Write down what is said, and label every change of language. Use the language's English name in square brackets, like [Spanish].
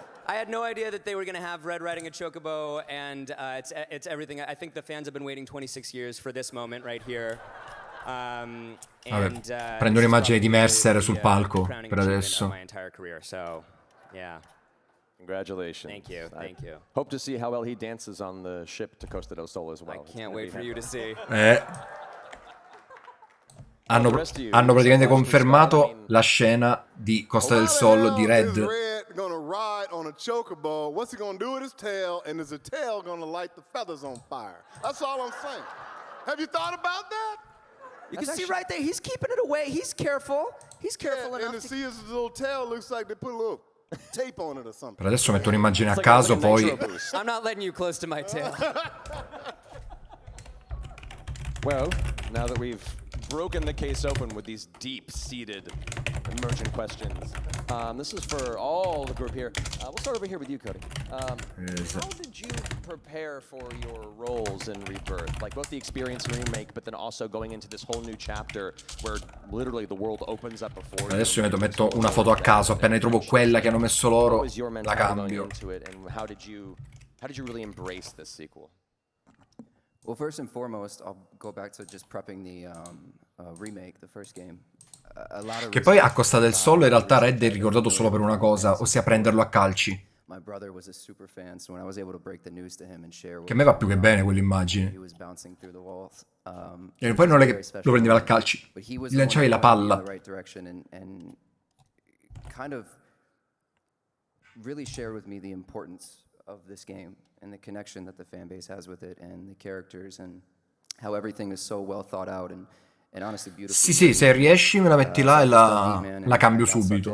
[English] I had no idea that they were going to have Red riding a chocobo, and it's everything. I think the fans have been waiting 26 years for this moment right here. [Italian] Vabbè, prendo un'immagine di Mercer sul palco per adesso. [English] My entire career, so yeah. Congratulations. Thank you. Hope to see how well he dances on the ship to Costa del Sol as well. I can't wait for you to see. [Italian] Hanno praticamente confermato la scena di Costa del Sol di Red. [English] Gonna ride on a chocobo. What's he gonna do with his tail? And is the tail gonna light the feathers on fire? That's all I'm saying. Have you thought about that? You can see right there, he's keeping it away. He's careful. He's careful enough. And to see his little tail looks like they put a little tape on it or something. [Italian] Per adesso metto un'immagine a caso, poi [English] I'm not letting you close to my tail. Well, now that we've broken the case open with these deep-seated emergent questions, this is for all the group here. We'll start over here with you, Cody. How did you prepare for your roles in Rebirth? Like both the experience in remake, but then also going into this whole new chapter where literally the world opens up before you. [Italian] Adesso io metto una foto a caso, appena ne trovo quella che hanno messo loro, la cambio. [English] How did you really embrace this sequel? Well, first and foremost, I'll go back to just prepping the remake, the first game. [Italian] Che poi a Costa del Sol in realtà Red è ricordato solo per una cosa, ossia prenderlo a calci. [English] My brother was a super fan, so when I was able to break the news to him and share [Italian] Che a me va più che bene quell'immagine. [English] he was bouncing through the walls. [Italian] E poi non è che lo prendeva a calci, gli lanciavi la palla. [English] Right direction and kind of really shared with me the importance of this game and the connection that the fan base has with it and the characters and how everything is so well thought out and honestly beautiful. [Italian] Sì, se riesci me la metti là e la cambio subito.